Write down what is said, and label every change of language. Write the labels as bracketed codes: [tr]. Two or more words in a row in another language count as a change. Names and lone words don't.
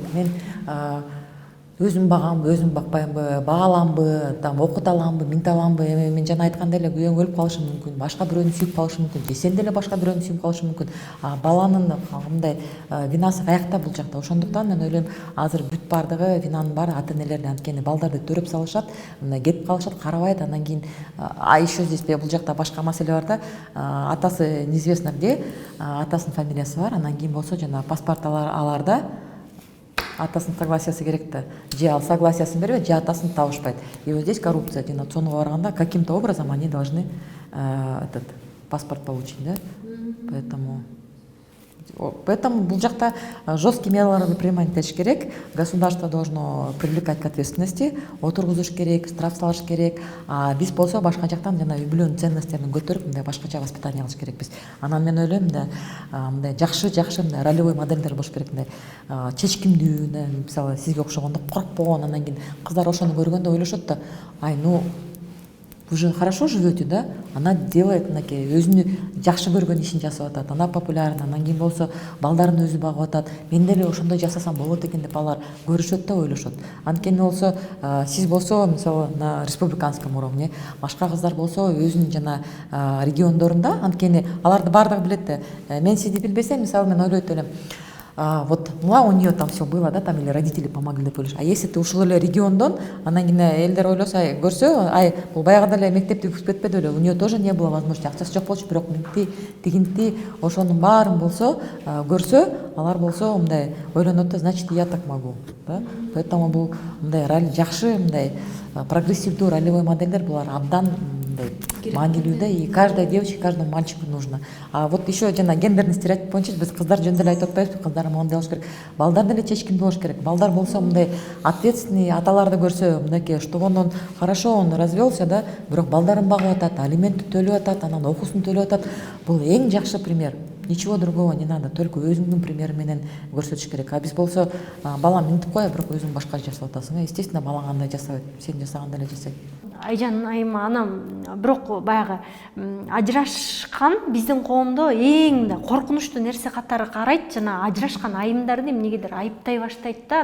[ky] Мен өзүм багамбы, өзүм бакпаймбы, бааламбы, там окута аламбы, минте аламбы, мен жана айткандай эле күйөөң өлүп калышы мүмкүн, башка бирөөнү сүйүп калышы мүмкүн, же сен деле башка бирөөнү сүйүп калышы мүмкүн. А баланын мындай винасы каякта бул жакта? Ошондуктан мен ойлойм, азыр бүт бардыгы винанын баары ата-энелерде, анткени балдарды төрөп салышат, мындай кетип калышат, карабайт, анан кийин [ru] еще здесь [ky] бул жакта башка маселе бар да, атасы [ru] неизвестно где, [ky] атасынын фамилиясы бар, анан кийин болсо жана паспорт аларда атасынын согласиясы керек да. Же ал согласиясын бербейт, же атасын табышпайт. [ru] И вот здесь коррупция. [ky] Сонуга барганда [ru] каким-то образом они должны этот паспорт получить, да? [ky] Поэтому Поэтому бул жакта [ru] жесткие мераларды принимать [ky] этиш керек. [ru] Государство должно привлекать к ответственности, [ky] отургузуш керек, штраф салыш керек. А биз болсо башка жактан жана үй бүлөнүн ценносттерин көтөрүп мындай башкача воспитание кылыш керекпиз. Анан мен ойлойм да мындай жакшы мындай [ru] ролевой модельдер [ky] болуш керек. Мындай чечкиндүү, мисалы сизге окшогондо коркпогон, анан кийин кыздар ошону көргөндө ойлошот да, ай, [ru] ну вы же хорошо живете, да? Она делает [ky] мынакей өзүнү жакшы көргөн ишин жасап атат, [ru] она популярна, [ky] анан кийин болсо балдарын өзү багып атат. Мен деле ошондой жасасам болот экен деп алар көрүшөт да ойлошот. Анткени болсо сиз болсо мисалы [ru] на республиканском уровне, [ky] башка кыздар болсо өзүнүн жана региондорунда, анткени аларды баардыгы билет да. Мен сизди билбесем, мисалы мен ойлойт элем, [ru] вот, ну а у нее там все было, да, там или родители помогли [ky] деп ойлош. [ru] А если ты [ky] ушул эле региондон, анан кийин элдер ойлосо, көрсө, ай, бул баягыда эле мектепти бүтпөтпөдү эле, [ru] у нее тоже не было возможности, [ky] акчасы жок болчу, бирок мынти, тигинти, ошонун баарын болсо көрсө, алар болсо мындай ойлонот да, [ru] значит, я так могу, да? [ky] Поэтому бул мындай жакшы мындай прогрессивдүү [ru] ролевой модельдер [ky] булар абдан маанилүү да, [ru] и каждой девочке, каждому мальчику нужно. А вот еще [ky] жана [ru] гендерный стереотип [ky] боюнча биз кыздар жөнүндө эле айтып атпайбызбы, кыздар моундай болуш керек. Балдар деле чечкиндүү болуш керек. Балдар болсо мындай ответственный аталарды көрсө, мынакей, [ru] что он хорошо, он развелся, [ky] да, бирок балдарын багып атат, алиментти төлөп атат, анан окуусун төлөп атат. Бул эң жакшы пример. [ru] Ничего другого не надо, только [ky] өзүңдүн примери менен көрсөтүш керек. А биз болсо балам минтип кой, бирок өзүң башка жасап атасың. Естественно, балаң андай жасабайт, сен жасагандай эле жасайт. Айжан айым анам бирок баягы ажырашкан биздин коомдо эң да коркунучтуу нерсе катары карайт, жана ажырашкан айымдарды эмнегедир айыптай баштайт да.